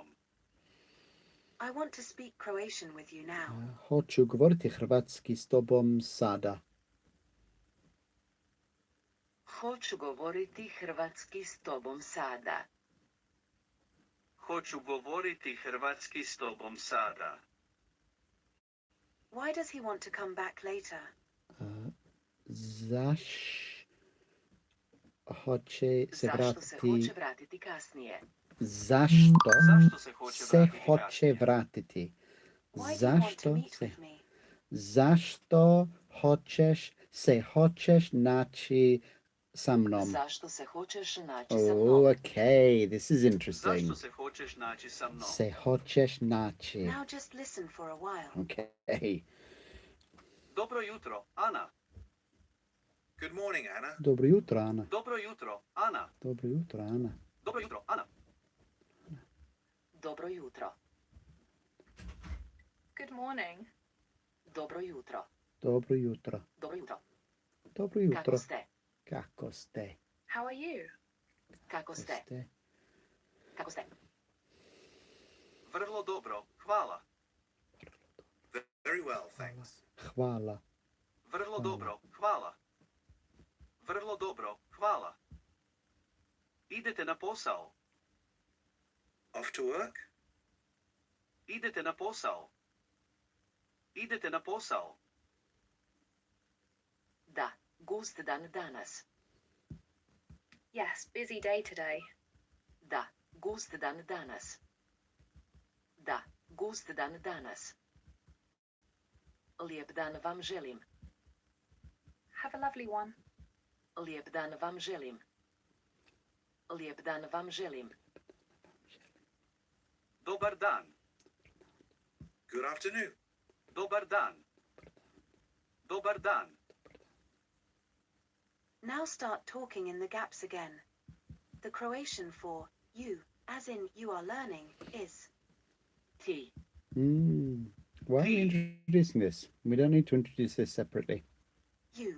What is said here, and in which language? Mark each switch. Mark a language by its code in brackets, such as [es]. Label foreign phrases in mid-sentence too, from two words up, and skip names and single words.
[en] I want to speak Croatian with you now. [hr] Hoću govoriti hrvatski s tobom sada. Hoću govoriti hrvatski s tobom sada. Hoću govoriti hrvatski s tobom sada. [en] Why does he want to come back later? [hr] Hoće se Zašto se vratiti? hoće vratiti kasnije? Zašto Zašto se hoće se vratiti hoće kasnije? vratiti? [en] Why do you want to [hr] Zašto [en] meet [hr] se? [en] with me? [hr] Zašto hoćeš naći sa mnom? Zašto se hoćeš naći sa mnom? [en] Oh, okay, this is interesting. [hr] Zašto se hoćeš naći sa mnom? Se hoćeš naći. [en] Now just listen for a while. Okay. [hr] Dobro jutro, Ana. [en] Good morning, Anna. [hr] Dobro jutro, Ana. Dobro jutro, Ana. Dobro jutro, Ana. Dobro jutro, Ana. Dobro jutro. [en] Good morning. [hr] Dobro jutro. Dobro jutro. Dobro jutro. Dobro jutro. Kako ste? Kako ste? [en] How are you? [hr] Kako ste? Kako ste? Vrlo dobro, hvala. [en] Very well, thanks. [hr] Hvala. Vrlo dobro, hvala. Vrlo dobro, hvala. Idete na posao. [en] Off to work? [hr] Idete na posao. Idete na posao. Da, gust dan danas. [en] Yes, busy day today. [hr] Da, gust dan danas. Da, gust dan danas. Lijep dan vam želim. [en] Have a lovely one. [hr] Lijep dan vam želim. Lijep dan vam želim. Dobar dan. [en] Good afternoon. [hr] Dobar dan. Dobar dan. [en] Now start talking in the gaps again. The Croatian for you, as in you are learning, is [hr] Ti. [en] Why are you introducing this? We don't need to introduce this separately. you.